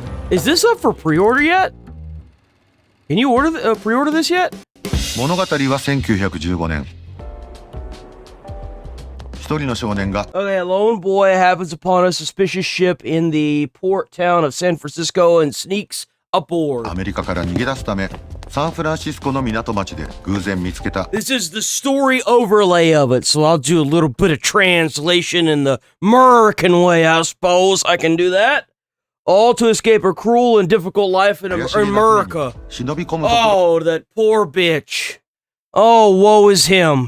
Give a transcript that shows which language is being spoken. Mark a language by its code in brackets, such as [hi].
[en] Is this up for pre-order yet? Can you pre-order this yet? [ja] 物語は1915年。一人の少年が [en] Okay, a lone boy happens upon a suspicious ship in the port town of San Francisco and sneaks aboard. [ja] アメリカから逃げ出すため、サンフランシスコの港町で偶然見つけた。 [en] This is the story overlay of it, so I'll do a little bit of translation in the American way, I suppose. I can do that. All to escape a cruel and difficult life in America. [ja] 忍び込むところ。 [en] Oh, that poor bitch. Oh, woe is him.